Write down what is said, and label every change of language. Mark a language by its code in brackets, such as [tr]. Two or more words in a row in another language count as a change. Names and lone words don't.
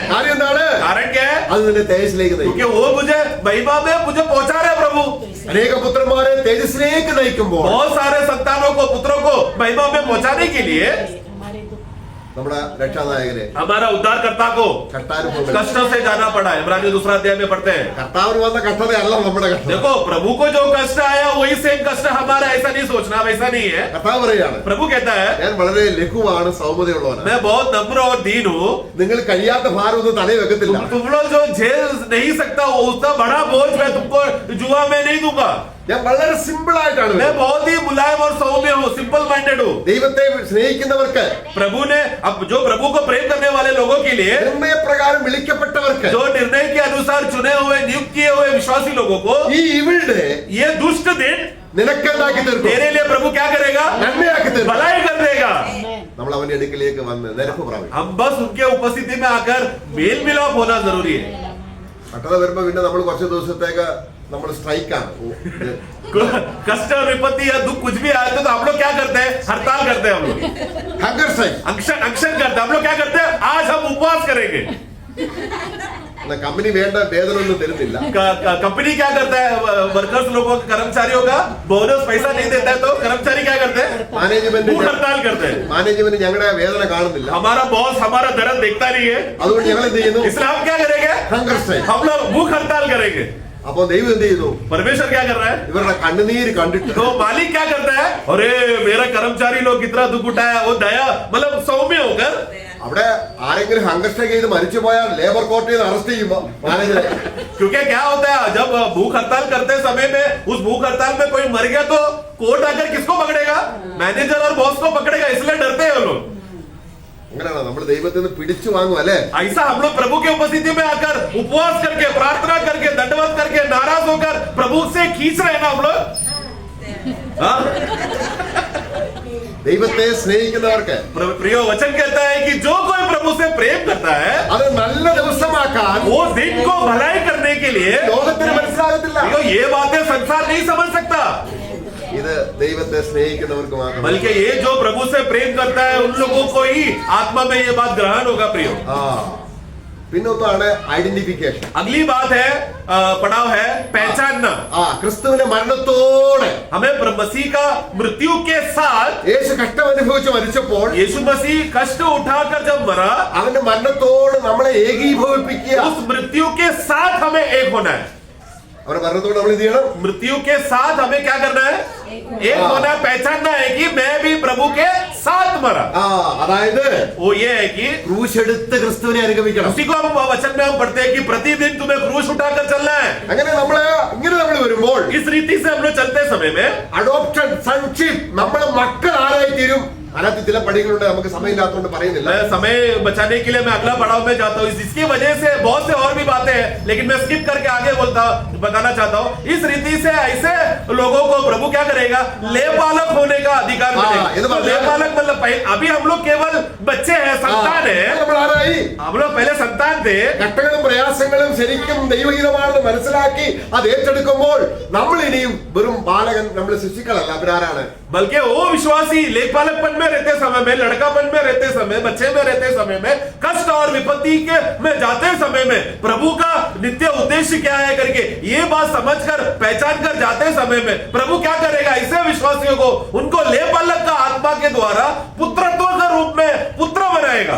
[ml] കാര്യം എന്താണ്? [hi] कारण क्या है? [ml] അത് നിന്നെ തേജസ്സിലേക്ക് നയിക്കും. [hi] क्योंकि वो मुझे महिमा में मुझे पहुंचा रहे हैं प्रभु। [ml] അനേക പുത്രന്മാരെ തേജസ്സിലേക്ക് നയിക്കുമ്പോൾ [hi] बहुत सारे संतानों को, पुत्रों को महिमा में पहुंचाने के लिए [ml] നമ്മുടെ രക്ഷാനായകനെ [hi] हमारा उद्धारकर्ता को [ml] കഷ്ടാനുഭവം, [hi] कष्टों से जाना पड़ा है। इब्रानियों 2 अध्याय में पढ़ते हैं। [ml] കർത്താവിന് വന്ന കഷ്ടതയല്ല നമ്മുടെ കഷ്ടത. [hi] देखो प्रभु को जो कष्ट आया वही सेम कष्ट हमारा, ऐसा नहीं सोचना, वैसा नहीं है। [ml] കർത്താവ് പറയാണ്, [hi] प्रभु कहता है [ml] ഞാൻ വളരെ ലഘുവാണ്, സൗമ്യതയുള്ളവനാണ്. [hi] मैं बहुत नम्र और दीन हूँ। [ml] നിങ്ങൾ കഴിയാത്ത ഭാരം ഒന്നും തലയിൽ വെക്കത്തില്ല. [hi] तुम लोग जो झेल नहीं सकता वो उतना बड़ा बोझ मैं तुमको जुआ में नहीं दूंगा। [ml] ഞാൻ വളരെ സിമ്പിൾ ആയിട്ടാണ് [hi] मैं बहुत ही मुलायम और सौम्य हूँ, [en] simple minded [hi] हूँ। [ml] ദൈവത്തെ സ്നേഹിക്കുന്നവർക്ക്, [hi] प्रभु ने अब जो प्रभु को प्रेम करने वाले लोगों के लिए, [ml] നിർണയപ്രകാരം വിളിക്കപ്പെട്ടവർക്ക്, [hi] जो निर्णय के अनुसार चुने हुए नियुक्त किए हुए विश्वासी लोगों को [ml] ഈ ഇവിളുടെ [hi] ये दुष्ट दिन [ml] നിനക്കെന്താക്കി തീർക്കും? [hi] तेरे लिए प्रभु क्या करेगा? [ml] നന്മയാക്കി തീർക്കും. [hi] भलाई कर देगा। [ml] നമ്മൾ അവന്റെ അടുക്കിലേക്ക് വന്ന് നിരപ്പ് പ്രാപിക്കും. [hi] हम बस उनके उपस्थिति में आकर मेल मिलाप होना जरूरी है। [ml] കഷ്ടത വരുമ്പോ പിന്നെ നമ്മൾ കുറച്ച് ദിവസത്തേക്ക് നമ്മൾ സ്ട്രൈക്കാണ്. [hi] कष्ट और विपत्ति या दुख कुछ भी आए तो हम लोग क्या करते हैं? हड़ताल करते हैं। हम लोग [en] hunger strike. [hi] अनशन करते हैं। हम लोग क्या करते हैं? आज हम उपवास करेंगे। [ml] കമ്പനി വേണ്ട വേതനമൊന്നും തരുന്നില്ല. [hi] कंपनी क्या करता है? वर्कर्स लोगों का, कर्मचारियों का बोनस पैसा नहीं देता है तो कर्मचारी क्या करते हैं? [ml] മാനേജ്മെന്റ് [hi] भूख हड़ताल करते हैं। [ml] മാനേജ്മെന്റ് ഞങ്ങളുടെ വേതന കാണുന്നില്ല. [hi] हमारा बॉस हमारा दर्द देखता नहीं है, [ml] അതുകൊണ്ട് ഞങ്ങൾ എന്ത് ചെയ്യുന്നു? [hi] इसलिए हम क्या करेंगे? [en] hunger strike. [hi] हम लोग भूख हड़ताल करेंगे। [ml] അപ്പൊ ദൈവം എന്ത് ചെയ്യുന്നു? [hi] परमेश्वर क्या कर रहा है? [ml] ഇവരുടെ കണ്ണുനീര് കണ്ടിട്ട് [hi] तो मालिक क्या करता है? अरे मेरा कर्मचारी लोग कितना दुख उठाया, वो दया मतलब सौम्य होकर। [ml] അവിടെ ആരെങ്കിലും [en] hunger strike [ml] ചെയ്ത് മരിച്ചു പോയാൽ [en] labour court [ml] നിന്ന് അറസ്റ്റ് ചെയ്യുമ്പോ മാനേജറെ, [hi] क्योंकि क्या होता है जब भूख हड़ताल करते समय में उस भूख हड़ताल में कोई मर गया तो कोर्ट आकर किसको पकड़ेगा? मैनेजर और बॉस को पकड़ेगा, इसलिए डरते हैं वो लोग। [ml] അങ്ങനെയാണോ നമ്മൾ ദൈവത്തിൽ നിന്ന് പിടിച്ചു വാങ്ങും അല്ലെ? [hi] ऐसा हम लोग प्रभु के उपस्थिति में आकर उपवास करके, प्रार्थना करके, दंडवत करके, नाराज होकर प्रभु से खींच रहे हैं ना हम लोग। हाँ? [ml] ദൈവത്തെ സ്നേഹിക്കുന്നവർക്ക് [hi] प्रियो वचन कहता है कि जो कोई प्रभु से प्रेम करता है [ml] അത് നല്ല ദിവസമാക്കാൻ [hi] वो दिन को भलाई करने के लिए, [ml] ലോകത്തിന് മനസ്സിലാകത്തില്ല. [hi] ये बातें संसार नहीं समझ सकता, [ml] ഇത് ദൈവത്തെ സ്നേഹിക്കുന്നവർക്ക് മാത്രം. [hi] बल्कि ये जो प्रभु से प्रेम करता है उन लोगों को ही आत्मा में ये बात ग्रहण होगा। प्रियो [ml] ആ പിന്നൊന്നാണ് ഐഡന്റിഫിക്കേഷൻ. [hi] अगली बात है पड़ाव है पहचानना. [ml] ക്രിസ്തുവിന്റെ മരണത്തോടെ [hi] हमें मसीह का मृत्यु के साथ, [ml] യേശു കഷ്ടം അനുഭവിച്ച് മരിച്ചപ്പോൾ [hi] यीशु मसीह कष्ट उठाकर जब मरा, [ml] അവന്റെ മരണത്തോട് നമ്മളെ ഏകീഭവിപ്പിക്കുക. [hi] उस मृत्यु के साथ हमें एक होना है. [ml] അവരുടെ മരണത്തോട് നമ്മൾ എന്ത് ചെയ്യണം? [hi] मृत्यु के साथ हमें क्या करना है? एक होना है. पहचानना है कि मैं भी प्रभु के साथ मरा. [ml] അതായത് [hi] वो ये है कि [ml] ക്രൂശെടുത്ത് ക്രിസ്തുവിനെ അനുഗമിക്കണം. [hi] उसी को हम वचन में हम पढ़ते हैं कि प्रतिदिन तुम्हें क्रूस उठाकर चलना है. [ml] അങ്ങനെ നമ്മൾ വരുമ്പോൾ [hi] इस रीति से हम लोग चलते समय में [en] adoption, sonship, [ml] നമ്മളെ മക്കൾ ആരായി തീരും. അതിനകത്ത് ചില പടികളുണ്ട്, നമുക്ക് സമയമില്ലാത്തതുകൊണ്ട് പറയുന്നില്ല. [hi] मैं समय बचाने के लिए मैं अगला पड़ाव में जाता हूँ. इसकी वजह से बहुत से और भी बातें हैं, लेकिन मैं स्किप करके आगे बताना चाहता हूँ. इस रीति से ऐसे लोगों को प्रभु क्या करेगा? लेपालक होने का अधिकार मिलेगा. तो लेपालक मतलब अभी हम लोग केवल बच्चे हैं, संतान है. [ml] നമ്മൾ ആരായി? [hi] हम लोग पहले संतान थे. [ml] ഘട്ടങ്ങളും പ്രയാസങ്ങളും ശരിക്കും ദൈവഹിതമാണെന്ന് മനസ്സിലാക്കി അത് ഏറ്റെടുക്കുമ്പോൾ നമ്മൾ ഇനിയും വെറും ബാലകൻ, നമ്മൾ ശിശുക്കളല്ല. അവരാരാണ്? [hi] बल्कि वो विश्वासी लेखपालकपन में रहते समय में, लड़कापन में रहते समय, बच्चे में रहते समय में, कष्ट और विपत्ति के में जाते समय में प्रभु का नित्य उद्देश्य क्या है करके ये बात समझकर पहचान कर जाते समय में प्रभु क्या करेगा? ऐसे विश्वासियों को उनको लेखपालक का आत्मा के द्वारा पुत्रत्व के रूप में पुत्र बनाएगा.